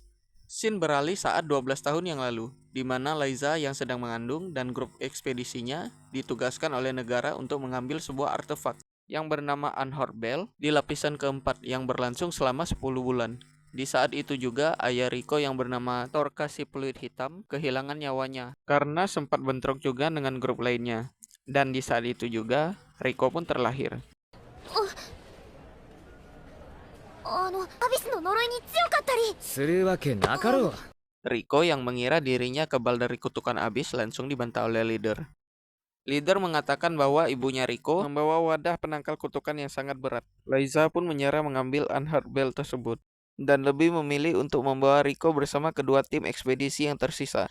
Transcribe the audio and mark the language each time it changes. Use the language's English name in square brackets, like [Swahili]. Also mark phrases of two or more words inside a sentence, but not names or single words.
[Indonesian] Scene beralih saat 12 tahun yang lalu, di mana Laiza yang sedang mengandung dan grup ekspedisinya ditugaskan oleh negara untuk mengambil sebuah artefak yang bernama Anhor Bell di lapisan keempat yang berlangsung selama 10 bulan. Di saat itu juga ayah Riko yang bernama Torka si peluit hitam kehilangan nyawanya karena sempat bentrok juga dengan grup lainnya. Dan di saat itu juga Riko pun terlahir. [Japanese] アビスの呪いに強かったり。するわけなかろう。 [Indonesian] Riko yang mengira dirinya kebal dari kutukan abis langsung dibantah oleh leader. Leader mengatakan bahwa ibunya Riko membawa wadah penangkal kutukan yang sangat berat. Laiza pun menyerah mengambil Anhart Bell tersebut dan lebih memilih untuk membawa Riko bersama kedua tim ekspedisi yang tersisa.